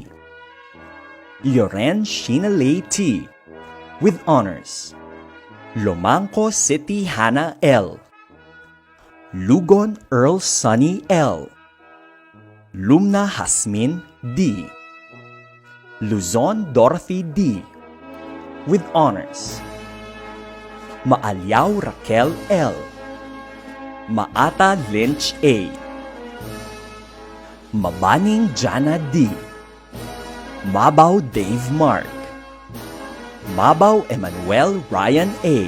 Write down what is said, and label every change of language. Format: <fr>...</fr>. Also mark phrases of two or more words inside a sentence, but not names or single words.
<en>Yoren Sheena Lay T. with honors. Lomangco City Hannah L. Lugon Earl Sunny L. Lumna Hasmin D. Luzon Dorothy D. with honors. Maalyaw Raquel L. Maata Lynch A. Mabaning Jana D. Mabaw Dave Mark. Mabaw Emmanuel Ryan A.</en>